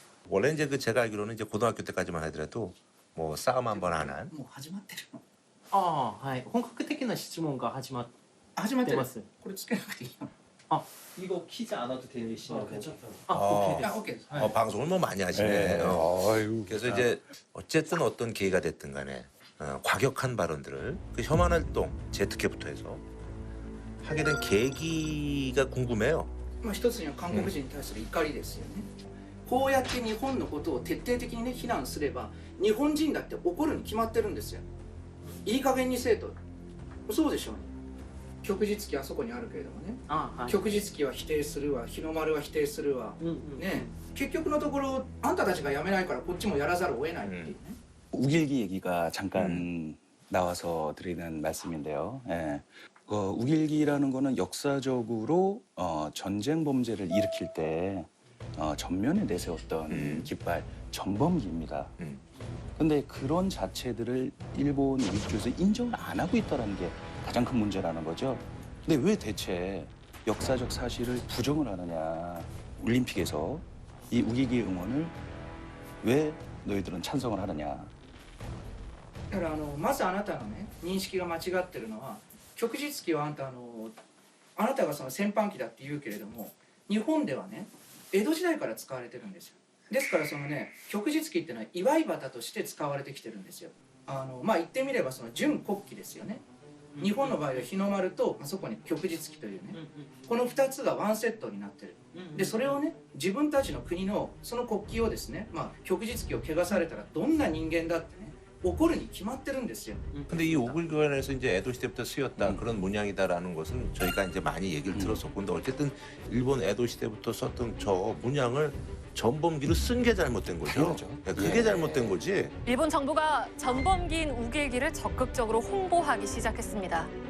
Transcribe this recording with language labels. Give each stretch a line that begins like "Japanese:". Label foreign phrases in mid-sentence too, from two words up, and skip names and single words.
Korean: 원래 이제 그 제가 알기로는 이제 고등학교 때까지만 하더라도 뭐 싸움 한 번 안 한.
Japanese: もう始まってるのああはい本格的な質問が始まっ始まってるてます。これつけなくていいの
Korean: 이거 키지 않아도 되시나요? 괜찮다 오케이 あ 됐어.
Japanese: OK です、はい
Korean: 방송을 뭐 많이 하시네. 아유. 그래서 이제 어쨌든 어떤 계기가 됐든 간에 과격한 발언들을 그 혐한 활동 제특회부터 해서 하게 된 계기가 궁금해요.
Japanese: まあ一つには韓国人に対する怒りですよね、こうやって日本のことを徹底的にね非難すれば日本人だって怒るに決まってるんですよ。いい加減にせえと。そうでしょうね。旭日旗あそこにあるけれどもね、あはい。旭日旗は否定するわ、日の丸は否定するわ、ね、結局のところあんたたちがやめないからこっちもやらざるを得ないっていうね、
Korean: 우길기 얘기가 잠깐 나와서 드리는 말씀인데요. 예. 우길기라는 거는 역사적으로 전쟁 범죄를 일으킬 때 전면에 내세웠던 깃발 전범기입니다. 근데 그런 자체들을 일본 일주에서 인정을 안 하고 있다는 게 가장 큰 문제라는 거죠. 근데 왜 대체 역사적 사실을 부정을 하느냐. 올림픽에서 이 우길기 응원을 왜 너희들은 찬성을 하느냐.
Japanese: だからまずあなたのね認識が間違ってるのは旭日旗はあなたがその戦犯旗だって言うけれども日本ではね江戸時代から使われてるんですよ。ですからそのね旭日旗っていうのは祝い旗として使われてきてるんですよ。まあ言ってみればその準国旗ですよね。日本の場合は日の丸とあそこに旭日旗というねこの2つがワンセットになってる。でそれをね自分たちの国のその国旗をですねまあ旭日旗を汚されたらどんな人間だってね怒るに決まってるんですよ。
Korean: 근데 이 오글교환에서 이제 에도 시대부터 쓰였다 그런 문양이다라는 것은 저희가 이제 많이 얘기를 들었었고 근데 어쨌든 일본 에도 시대부터 썼던 저 문양을 전범기로 쓴 게 잘못된 거죠. 그게 잘못된 거지. 일본 정부가 전범기인 우길기를 적극적으로 홍보하기 시작했습니다.